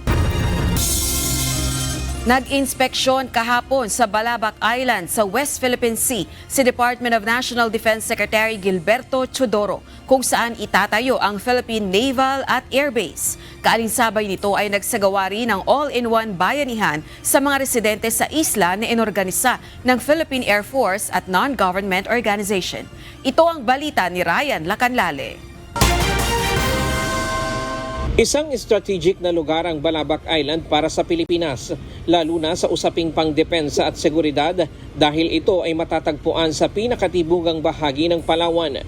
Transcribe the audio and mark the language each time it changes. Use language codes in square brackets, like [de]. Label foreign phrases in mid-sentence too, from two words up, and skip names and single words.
[tl] Nag-inspeksyon kahapon sa Balabac Island sa West Philippine Sea si Department of National Defense Secretary Gilberto Chodoro kung saan itatayo ang Philippine Naval at Air Base. Kaalinsabay nito ay nagsagawa rin ng all-in-one bayanihan sa mga residente sa isla na inorganisa ng Philippine Air Force at [en] non-government organization. [tl] Ito ang balita ni Ryan Lacanlale. Isang strategic na lugar ang Balabac Island para sa Pilipinas, lalo na sa usaping pangdepensa at seguridad dahil ito ay matatagpuan sa pinakatibugang bahagi ng Palawan.